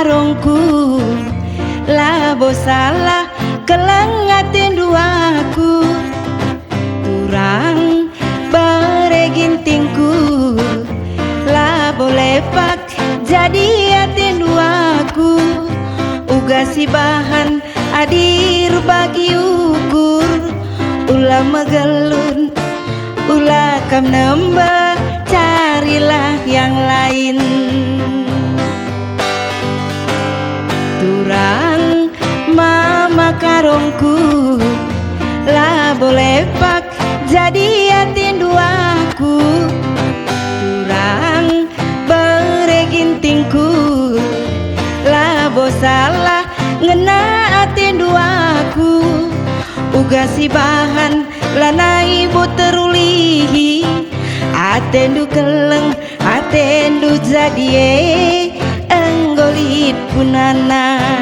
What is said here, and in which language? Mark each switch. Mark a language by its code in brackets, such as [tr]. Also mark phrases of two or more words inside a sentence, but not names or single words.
[btx] karongku labo salah kelengatin duaku turang beregintingku labo lepak jadi atin duaku uga si bahan adir bagi ukur ulah megelun ulah kam nembah [id] carilah yang lain [btx] turang mama karongku lah boleh pak jadi atin duaku turang beregintingku lah bosalah ngena atin duaku uga si bahan lana ibu terulihi atendu keleng atendu jadi enggolit punana